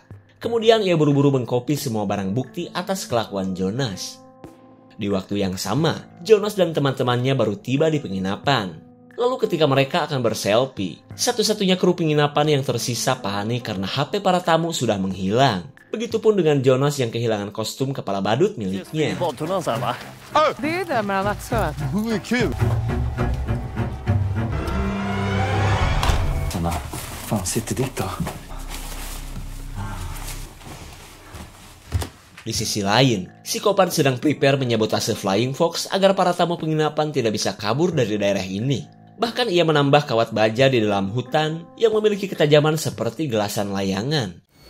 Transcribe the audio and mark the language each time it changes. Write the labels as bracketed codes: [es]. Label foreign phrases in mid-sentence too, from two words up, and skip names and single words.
[id] Kemudian ia buru-buru mengkopi semua barang bukti atas kelakuan Jonas. Di waktu yang sama, Jonas dan teman-temannya baru tiba di penginapan. Lalu ketika mereka akan berselfie, satu-satunya kru penginapan yang tersisa panik karena HP para tamu sudah menghilang. Begitupun dengan Jonas yang kehilangan kostum kepala badut miliknya. [sv] Det är där mellan axlarna. Fan, sitter ditt då? [id] Di sisi lain, psikopat sedang prepare menyabotase [en] Flying Fox [id] agar para tamu penginapan tidak bisa kabur dari daerah ini. Bahkan ia menambah kawat baja di dalam hutan yang memiliki ketajaman seperti gelasan layangan.